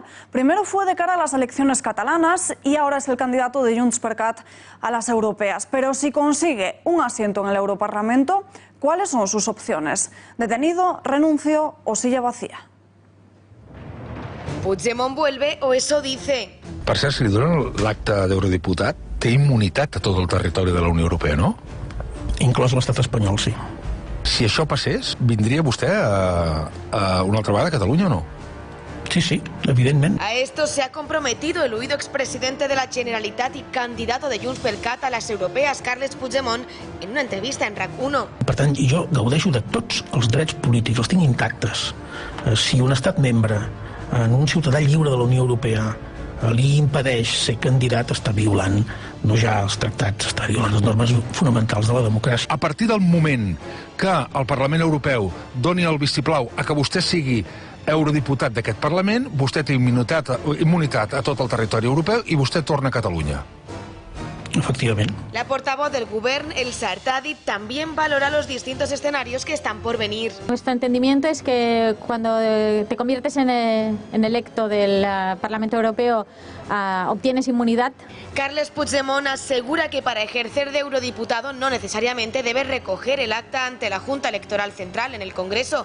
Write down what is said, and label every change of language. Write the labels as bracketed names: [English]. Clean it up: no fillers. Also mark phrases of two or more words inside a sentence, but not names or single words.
[Spanish] Primero fue de cara a las elecciones catalanas y ahora es el candidato de Junts per Cat a las europeas. Pero si consigue un asiento en el Europarlamento, ¿cuáles son sus opciones? ¿Detenido, renuncio o silla vacía? Puigdemont vuelve o eso dice. [Catalan] Per cert, si li donen l'acte d'eurodiputat, té immunitat a tot el territori de la Unió Europea, no? Inclòs l'estat espanyol, sí. Si això passés, vindria vostè a una altra vegada a Catalunya o no? Sí, sí, evidentment. [Spanish] A esto se ha comprometido el huido expresidente de la Generalitat y candidato de Junts per Cat a las europeas, Carles Puigdemont, en una entrevista en RAC1. [Catalan] Per tant, jo gaudeixo de tots els drets polítics, els tinc intactes. Si un estat membre, en un ciutadà lliure de la Unió Europea, li impedeix ser candidat, està violant no ja els tractats, està violant les normes fonamentals de la democràcia. A partir del moment que el Parlament Europeu doni el vistiplau a que vostè sigui eurodiputat d'aquest Parlament, vostè té immunitat a tot el territori europeu i vostè torna a Catalunya. Efectivament. [Spanish] La portavoz del Govern, Elsa Artadi, también valora los distintos escenarios que están por venir. Nuestro entendimiento es que cuando te conviertes en electo del Parlamento Europeo obtienes inmunidad. Carles Puigdemont asegura que para ejercer de eurodiputado no necesariamente debe recoger el acta ante la Junta Electoral Central en el Congreso.